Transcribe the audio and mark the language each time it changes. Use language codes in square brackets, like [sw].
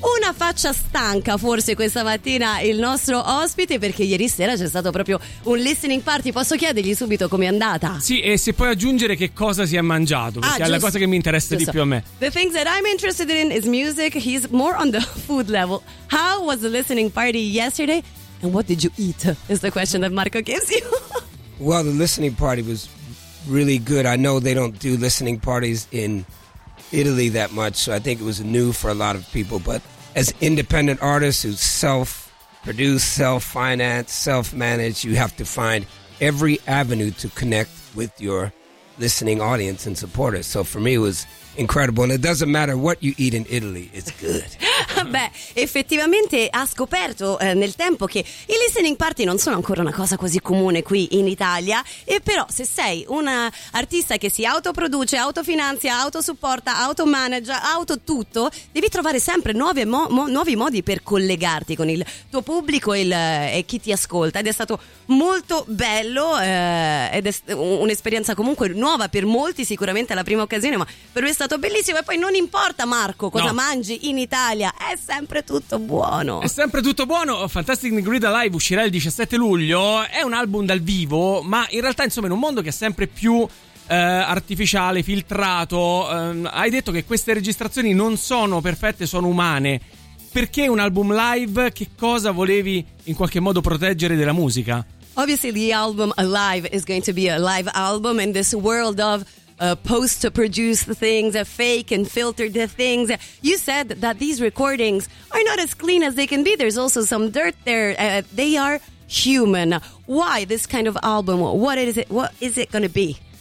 [it] Una faccia stanca forse questa mattina il nostro ospite, perché ieri sera c'è stato proprio un listening party. Posso chiedergli subito com'è andata? Sì, e se puoi aggiungere che cosa si è mangiato, perché è la cosa che mi interessa di più a me. [en] The things that I'm interested in is music, he's more on the food level. How was the listening party yesterday? And what did you eat? Is the question that Marco gives you. Well, the listening party was really good. I know they don't do listening parties in Italy that much, so I think it was new for a lot of people. But as independent artists who self-produce, self-finance, self-manage, you have to find every avenue to connect with your listening audience and supporters. So for me, it was incredible. And it doesn't matter what you eat in Italy, it's good. [it] Beh, effettivamente ha scoperto nel tempo che i listening party non sono ancora una cosa così comune qui in Italia. E però se sei un artista che si autoproduce, autofinanzia, autosupporta, automanage, auto tutto, devi trovare sempre nuovi modi per collegarti con il tuo pubblico e chi ti ascolta. Ed è stato molto bello, ed è un'esperienza comunque nuova per molti, sicuramente la prima occasione, ma per me è stato bellissimo. E poi non importa, Marco, cosa mangi in Italia, è sempre tutto buono. È sempre tutto buono. Fantastic Negrito Live uscirà il 17 luglio. È un album dal vivo, ma in realtà, insomma, in un mondo che è sempre più artificiale, filtrato, hai detto che queste registrazioni non sono perfette, sono umane. Perché un album live? Che cosa volevi in qualche modo proteggere della musica? [en] Obviously the album Alive is going to be a live album in this world of post-produced things, fake and filtered things. You said that these recordings are not as clean as they can be. There's also some dirt there. They are human. Why this kind of album? What is it going to be?